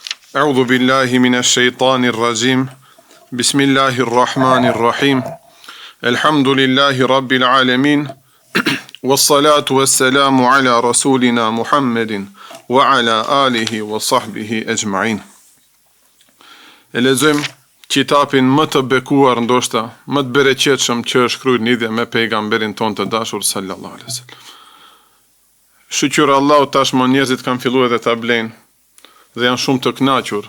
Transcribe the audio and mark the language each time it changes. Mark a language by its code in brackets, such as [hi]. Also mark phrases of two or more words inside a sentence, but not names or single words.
[ar] أعوذ بالله من الشيطان الرجيم. بسم الله الرحمن الرحيم. الحمد لله رب العالمين. والصلاة والسلام على رسولنا محمد وعلى آله وصحبه أجمعين. [sq] E lexojmë kitabin më të bekuar, ndoshta më të bereqetshëm që është shkruar lidhje me pejgamberin ton të dashur [ar] صلى الله عليه وسلم. [sq] Shukër Allahu, tashmë njerëzit kanë filluar edhe ta blejnë dhe janë shumë të kënaqur.